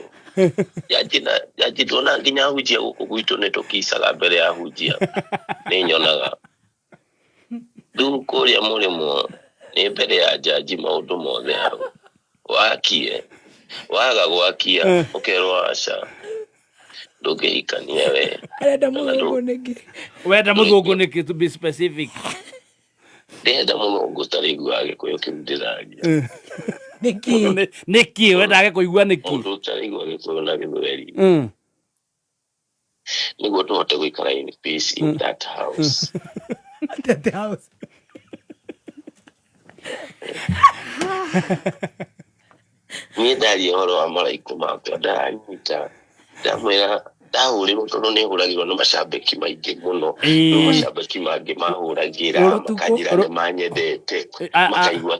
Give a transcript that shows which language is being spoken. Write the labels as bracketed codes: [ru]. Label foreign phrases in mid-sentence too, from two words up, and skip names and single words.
[ki] Jaji tuona nginya hujia gũkũ gwitũ nĩ tũkicaga mbere ya hujia nĩ nyonaga. Rĩu kũrĩa mũrĩmo nĩ mbere ya jaji maũndũ mothe hau. Wakie waga gwakia ũkerwo aca ndũngĩhikania we. Arenda mũthũngũ nĩkĩ? Wenda mũthũngũ nĩkĩ, [en] to be specific? [ki] Ndenda mũthũngũ tarĩiguaga Gĩkũyũ kĩu ndĩraria. Nĩkĩ wendaga kũigua nĩkĩ? Mũndũ ũtarĩigua Gĩkũyũ na Gĩthweri nĩguo tũhote gũikara [en] in peace in that house. That house. [ki] Niĩ ndaria ũhoro wa maraikũ makwa ndaranyita ndamwĩra ndahũrĩrwo tondũ nĩ hũragĩrwo nĩ macambĩki maingĩ mũno. No macambĩki mangĩ mahũragĩra makanjĩra nĩ manyendete makaigua